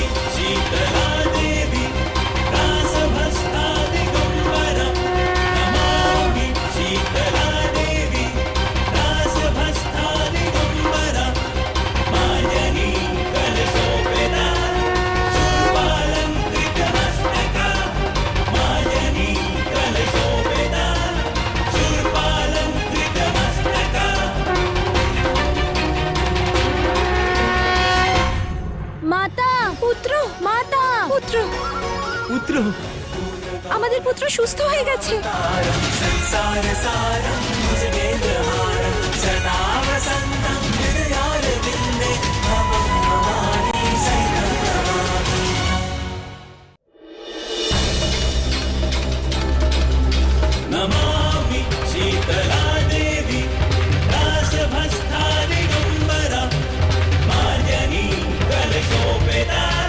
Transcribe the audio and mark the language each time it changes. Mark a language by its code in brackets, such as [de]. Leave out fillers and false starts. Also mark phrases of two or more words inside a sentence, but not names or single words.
[sa] शीतला देवी दासभस्था दिगम्बरा नमामि शीतला देवी दासभस्था दिगम्बरा मार्जनी कलशोपेता शूर्पालङ्कृतमस्तका मार्जनी कलशोपेता शूर्पालङ्कृतमस्तका [bn] মাতা, পুত্র, মাতা, পুত্র, পুত্র, আমাদের পুত্র সুস্থ হয়ে গেছে। [sa] संसारसारं भुजगेन्द्रहारं सदा वसन्तं हृदयारविन्दे भवं भवानी सहितं नमामि। नमामि शीतला देवी दासभस्था दिगम्बरा मार्जनी कलशोपेता